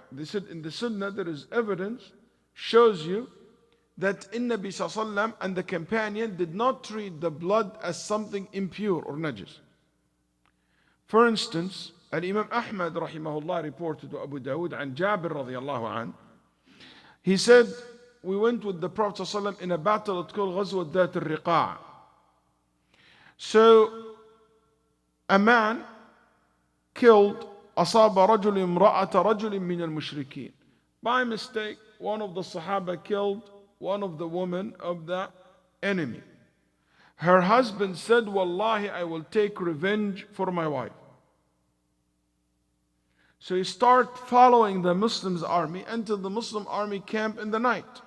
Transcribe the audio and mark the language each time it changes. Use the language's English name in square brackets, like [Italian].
[English] They said in the Sunnah there is evidence, shows you that Nabi Sallallahu Alaihi Wasallam and the companion did not treat the blood as something impure or najis. For instance, Imam Ahmad rahimahullah reported to Abu Dawud and Jabir radiyallahu an. He said, we went with the Prophet ﷺ in a battle it's called Ghazwat Dhat al-Riqa'. So a man killed [Arabic] أصاب رجل امرأة رجل من المشركين. [English] By mistake, one of the Sahaba killed one of the women of the enemy. Her husband said, Wallahi, I will take revenge for my wife. So he started following the Muslims' army until the Muslim army camped in the night.